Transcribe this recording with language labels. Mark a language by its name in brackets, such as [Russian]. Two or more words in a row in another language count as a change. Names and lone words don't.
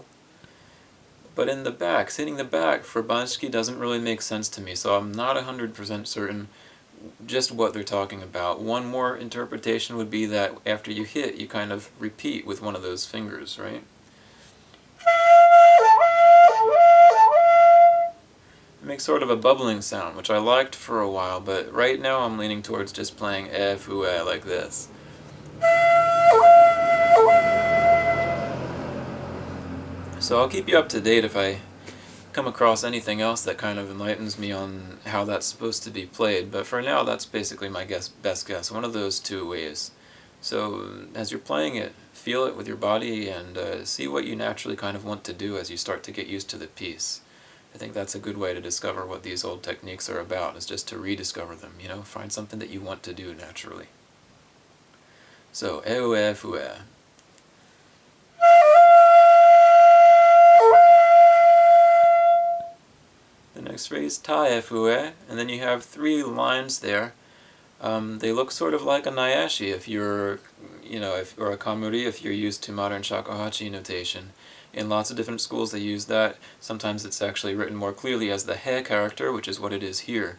[English] But in the back, hitting the back for Banshiki doesn't really make sense to me, so I'm not 100% certain just what they're talking about. One more interpretation would be that after you hit, you kind of repeat with one of those fingers, right? It makes sort of a bubbling sound, which I liked for a while, but right now I'm leaning towards just playing e, fu, e like this. So I'll keep you up to date if I come across anything else that kind of enlightens me on how that's supposed to be played, but for now that's basically my best guess, one of those two ways. So as you're playing it, feel it with your body and see what you naturally kind of want to do as you start to get used to the piece. I think that's a good way to discover what these old techniques are about, is just to rediscover them, find something that you want to do naturally. So, [Japanese] e-u, e, fu, e. [English] The next phrase, [Japanese] ta, e, fu, e, [English] and then you have 3 lines there. They look sort of like a nyashi if you're, or a kamuri if you're used to modern shakuhachi notation. In lots of different schools they use that. Sometimes it's actually written more clearly as the he character, which is what it is here.